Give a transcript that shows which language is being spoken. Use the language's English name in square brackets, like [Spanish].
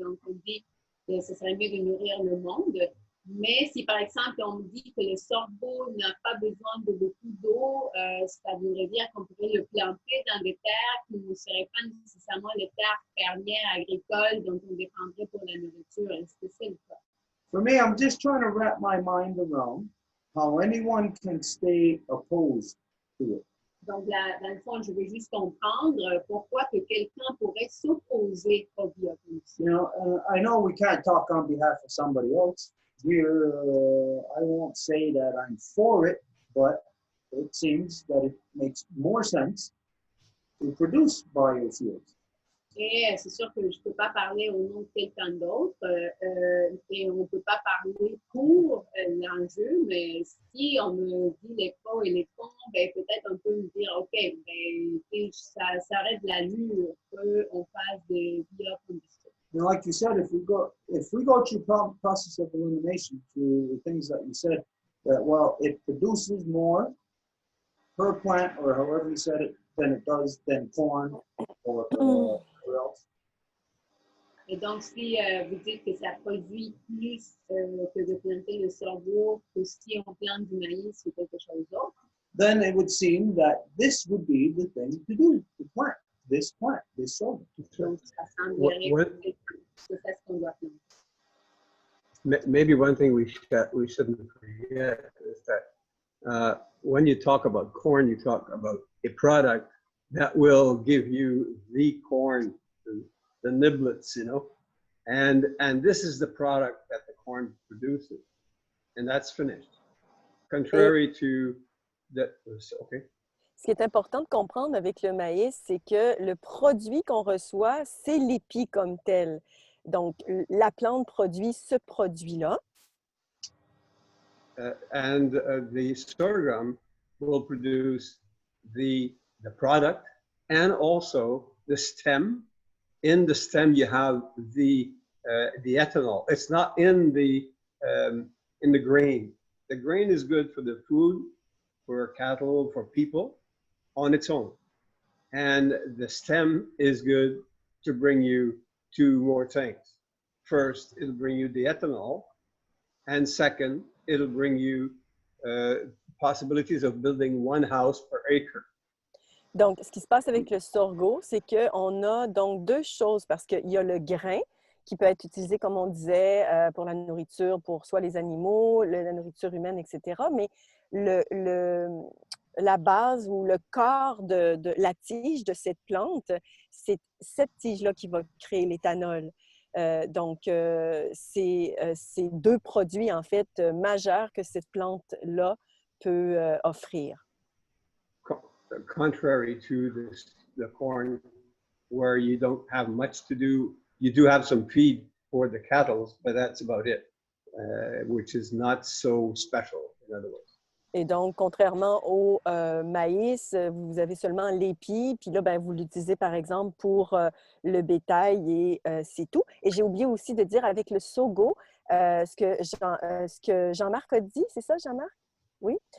[French] Donc, on dit que ce serait mieux de nourrir le monde. Mais si, par exemple, on me dit que le sorgho n'a pas besoin de beaucoup d'eau, ça voudrait dire qu'on pourrait le planter dans des terres qui ne seraient pas nécessairement les terres fermières agricoles dont on dépendrait pour la nourriture. Est-ce que c'est le cas? [English] For me, I'm just trying to wrap my mind around how anyone can stay opposed to it. [French] Donc, dans le fond, je veux juste comprendre pourquoi que quelqu'un pourrait s'opposer au bioconditionnement. [English] You know, I know we can't talk on behalf of somebody else. Here, I won't say that I'm for it, but it seems that it makes more sense to produce biofuels. [French] Et c'est sûr que je ne peux pas parler au nom de quelqu'un d'autre et on ne peut pas parler pour l'enjeu, mais si on me dit les pros et les cons, ben, peut-être on peut me dire, OK, ben, ça aurait de l'allure qu'on fasse des biocombustibles. [English] You know, like you said, if we go through process of elimination through the things that you said, that well, it produces more per plant or however you said it than it does than corn or else. [French] Et donc, si vous dites que ça produit plus que de planter le sorgho que si on plante du maïs ou quelque chose d'autre, [English] then it would seem that this would be the thing to do, to plant this sorghum. [French] donc ça semblerait que c'est ça ce qu'on doit planter. [English] Maybe one thing we shouldn't forget is that when you talk about corn, you talk about a product that will give you the corn, the niblets, you know, and this is the product that the corn produces, and that's finished. Contrary to that, okay. [French] Ce qui est important de comprendre avec le maïs, c'est que le produit qu'on reçoit, c'est l'épi comme tel. Donc, la plante produit ce produit-là. [English] And the sorghum will produce the product and also the stem. In the stem, you have the ethanol. It's not in the grain. The grain is good for the food, for cattle, for people on its own. And the stem is good to bring you two more things. First, it'll bring you the ethanol. And second, it'll bring you possibilities of building one house per acre. [French] Donc, ce qui se passe avec le sorgho, c'est qu'on a donc deux choses, parce qu'il y a le grain qui peut être utilisé, comme on disait, pour la nourriture, pour soit les animaux, la nourriture humaine, etc. Mais la base ou le corps de la tige de cette plante, c'est cette tige-là qui va créer l'éthanol. Donc, c'est deux produits, en fait, majeurs que cette plante-là peut offrir. [English] Contrary to the corn, where you don't have much to do, you do have some feed for the cattle, but that's about it, which is not so special, in other words. [French] Et donc, contrairement au maïs, vous avez seulement l'épi, puis là, ben, vous l'utilisez par exemple pour le bétail et c'est tout. Et j'ai oublié aussi de dire avec le sorgho, ce que Jean-Marc a dit, c'est ça, Jean-Marc? Oui.